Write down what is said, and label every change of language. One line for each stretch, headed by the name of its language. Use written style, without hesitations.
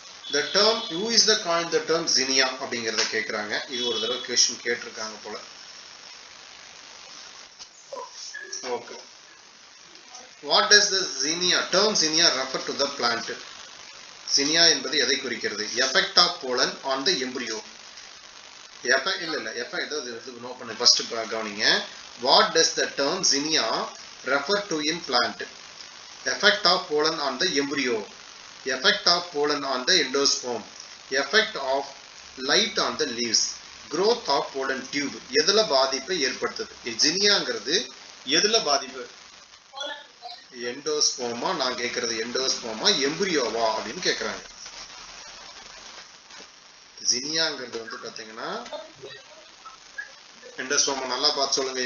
English: the term who is the coined the term Zinnia
Tamil: அப்படிங்கறத கேக்குறாங்க. இது ஒரு தடவை क्वेश्चन கேட்டிருக்காங்க போல.
English: Okay. What does the term Zinnia refer to the plant? Zinnia
Tamil: என்பது எதை குறிக்கிறது?
English: Effect of pollen on the embryo.
Tamil: Effect இல்ல effect இது நோட் பண்ணு ஃபர்ஸ்ட் கவனிங்க.
English: What does the term Zinnia refer to in plant? Effect of pollen on the embryo. Effect of pollen on the endosperm. Effect of light on the leaves. Growth of pollen tube.
Tamil: எதுல பாதிப்பை ஏற்படுத்துது? Zinniaங்கிறது எதுல பாதிப்பு? எண்டோஸ்போமா நான் கேக்குறது எண்டோஸ்போமா எம்பிரியோவா அப்படின்னு கேக்குறாங்க. ஜினியாங்கிறது வந்து பாத்தீங்கன்னா எண்டோஸ்போமா நல்லா பார்த்து சொல்லுங்க.